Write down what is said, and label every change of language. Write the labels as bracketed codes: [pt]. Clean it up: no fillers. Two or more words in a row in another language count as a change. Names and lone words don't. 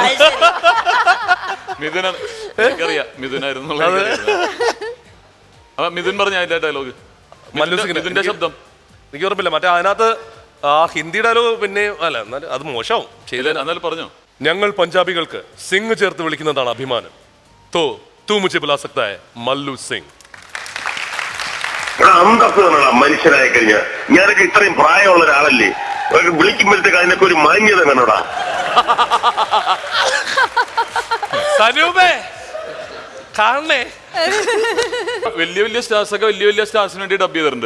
[ml] മിഥുനായിരുന്നു. അപ്പൊ മിഥുൻ പറഞ്ഞ അതിന്റെ ഡയലോഗ്, മിഥുന്റെ ശബ്ദം എനിക്ക് ഉറപ്പില്ല. മറ്റേ അതിനകത്ത് ആ ഹിന്ദി ഡയലോഗ് പിന്നെ അല്ല, എന്നാലും അത് മോശവും എന്നാലും പറഞ്ഞോ. ഞങ്ങൾ പഞ്ചാബികൾക്ക് സിംഗ് ചേർത്ത് വിളിക്കുന്നതാണ് അഭിമാനം. [hi] तो तू മുझे बुला सकता है മല്ലു സിംഗ്. [ml] മനുഷ്യനായി കഴിഞ്ഞ ഞാനൊക്കെ ഇത്രയും പ്രായമുള്ള ഒരാളല്ലേ, വിളിക്കുമ്പോഴത്തേക്ക് അതിനൊക്കെ ഒരു മാന്യത വേണോടാ. സനൂപേ കാണണേ. വലിയ വലിയ സ്റ്റാർസ് ഒക്കെ വലിയ സ്റ്റാർസിന് വേണ്ടി ഡബ് ചെയ്തിട്ടുണ്ട്.